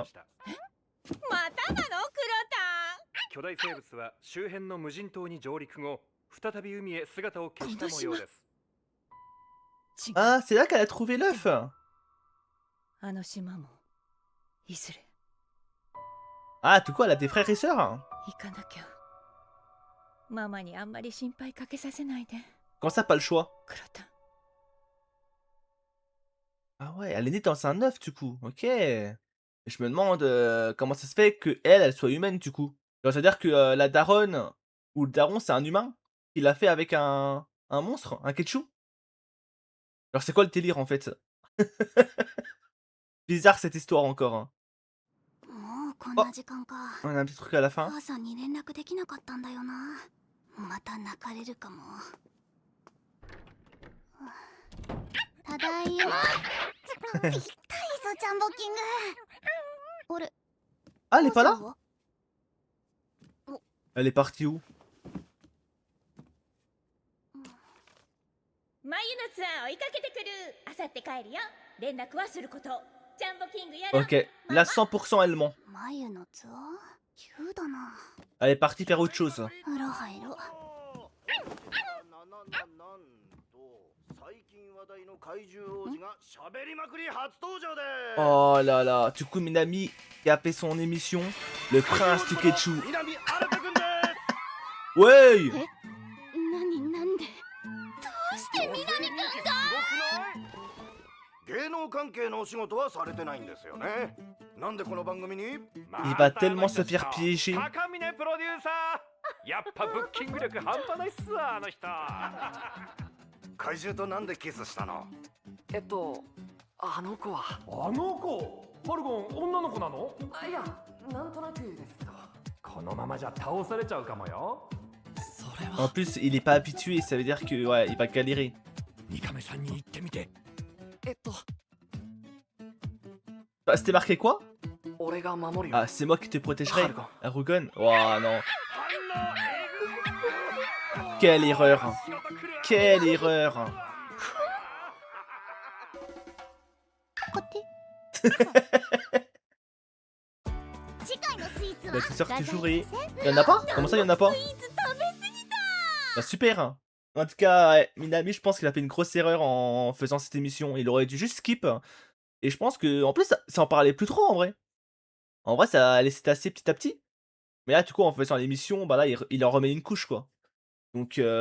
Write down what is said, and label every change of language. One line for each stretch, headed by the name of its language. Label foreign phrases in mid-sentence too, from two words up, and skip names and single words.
Japanese: またなのクロタン。巨大生物は周辺の無人島に上陸後、再び海へ姿を消した模様です。
French: Ah, c'est là qu'elle a trouvé l'œuf. Ah, tout quoi, elle a des frères et sœurs? Comment ça, pas le choix? Ah ouais, elle est née dans un œuf du coup, ok. Je me demande comment ça se fait que elle soit humaine du coup. Genre, c'est-à-dire que la daronne ou le daron, c'est un humain qui l'a fait avec un monstre, un Ketchum. Alors c'est quoi le délire en fait? Bizarre cette histoire encore, hein.
Japanese: もうこん
French: Oh,
Japanese: な時間か。
French: on a un petit truc à la fin.
Japanese: 母さんに連絡できなかったんだよな。また泣かれるかも。ただいま。痛いぞ、ジャンボキング。あれ、
French: Ah, elle est pas
Japanese: 母さん
French: là?
Japanese: は
French: Elle est partie où?
Japanese: 眉のツアー追いかけてくる。あさって帰るよ。連絡はすること。ジャンボキングやら。
French: Ok, là 100% elle ment.
Japanese: 眉のツアー急だな。
French: Elle est partie faire autre chose.
Japanese: 風呂入ろう。最近話題の怪獣王子が喋りまくり初登場で
French: Oh là là, du coup Minami qui a fait son émission, le prince du Ketchu.
Japanese: 南新くんです
French: Ouais.
Japanese: なんでどうして南くんが。芸能関係のお仕事はされてないんですよね。なんでこの番組に
French: Il va tellement se faire piéger.
Japanese: 高峰プロデューサーやっぱブッキング力半端ないっすわあの人怪獣となんでキスしたのあの子はあの子マルゴン女の子なのいやなんとなくですけどこのままじゃ倒されちゃうかもよそれ
French: En
Japanese: は
French: plus, il est pas habitué, ça veut dire que ouais, il va galérer.
Japanese: 二カメさんに言ってみて
French: Ah, c'était marqué quoi?
Japanese: 俺が守るよ
French: Ah, c'est moi qui te protégerai. Argon. Argon. Oh non. Quelle erreur. Quelle erreur.
Japanese: こって。次回のスイーツ
French: La
Japanese: は
French: douceur
Japanese: ラザ
French: toujours
Japanese: ニ
French: est.
Japanese: ア
French: Y'en a pas? Comment ça, y'en a pas?
Japanese: スイーツ食べ過ぎた。
French: Bah super. En tout cas, ouais, Minami, je pense qu'il a fait une grosse erreur en faisant cette émission. Il aurait dû juste skip. Et je pense que, en plus, ça en parlait plus trop en vrai. En vrai, ça allait s'être petit à petit. Mais là, du coup, en faisant l'émission, bah là, il en remet une couche quoi.